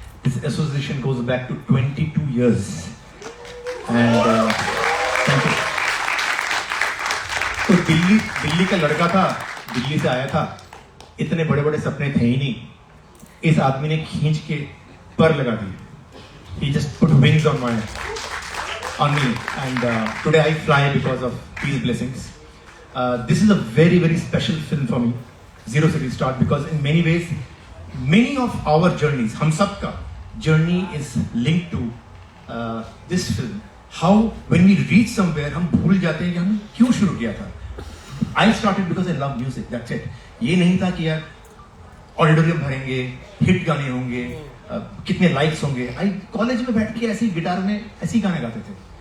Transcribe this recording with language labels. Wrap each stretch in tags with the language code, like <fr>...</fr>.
<en>This association goes back to 22 years and thank you.</en> <hi>तो दिल्ली का लड़का था, दिल्ली से आया था, इतने बड़े बड़े सपने थे ही नहीं, इस आदमी ने खींच के पर लगा दिए.</hi> <en>He just put wings on me and today I fly because of these blessings. This is a very, very special film for me, Zero Se Restart, because in many ways, many of our journeys,</en> <hi>हम सब का</hi> <en>journey is linked to this film. How when we reach somewhere,</en> <hi>हम भूल जाते हैं कि हमने क्यों शुरू किया था.</hi> <en>I started because I love music, that's it.</en> <hi>ये नहीं था कि यार ऑडिटोरियम भरेंगे, हिट गाने होंगे, कितने लाइक्स होंगे. आई कॉलेज में बैठ के ऐसे ही गिटार में ऐसे ही गाने गाते थे.</hi>